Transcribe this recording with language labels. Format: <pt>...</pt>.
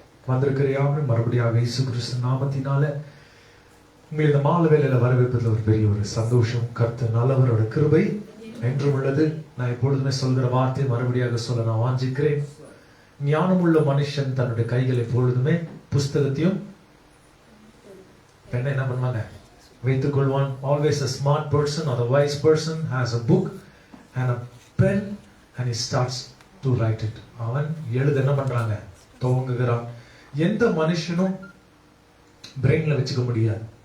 <ta>வந்திருக்கிற யாரும் மறுபடியாக இயேசு கிறிஸ்து நாமத்தினால உங்களை இந்த மாலை வேளையில வரவேற்பதில் ஒரு பெரிய ஒரு சந்தோஷம். கர்த்தர் நல்லவரோட கிருபை என்றும் உள்ளது. நான் எப்பொழுதுமே சொல்கிற வார்த்தையை மறுபடியாக சொல்ல நான் வாஞ்சிக்கிறேன். ஞானமுள்ள மனுஷன் தன்னுடைய கைகளை எப்பொழுதுமே புஸ்தகத்தையும் பெண்ணை என்ன பண்ணுவாங்க வைத்துக் கொள்வான்.</ta> <en>Always a smart person or the wise person has a book and a pen and he starts to write it.</en> <ta>அவன் எழுத என்ன பண்றாங்க துவங்குகிறான். எந்த மனுஷனும் பிரெயின்ல வச்சுக்க முடியாது.</ta>